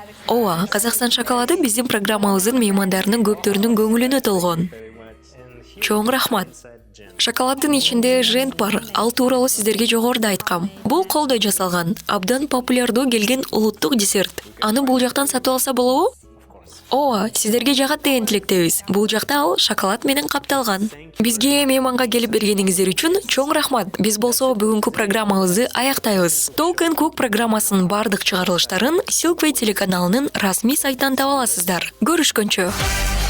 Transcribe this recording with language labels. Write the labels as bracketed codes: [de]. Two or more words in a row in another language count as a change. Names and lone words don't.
[ky] Ооба, Казакстан шоколады биздин программабыздын меймандарынын көптөрүнүн көңүлүнө толгон. [en] And here [ky] Чоң рахмат. [en] inside jam. [ky] Шоколаддын ичинде жент бар. Ал тууралуу сиздерге жогоруда айткам. Бул колдой жасалган, абдан популярдуу келген улуттук десерт. Аны бул жактан сатып алса болобу? Ооба, сиздерге жагат деген тилектебиз. Бул жакта ал шоколад менен капталган. Бизге мейманга келип бергениңиздер үчүн чоң рахмат. Биз болсо бүгүнкү программабызды аяктайбыз. Talk and Cook программасынын бардык чыгарылыштарын Silkway телеканалынын расмий сайтынан таба аласыздар. Көрүшкөнчө.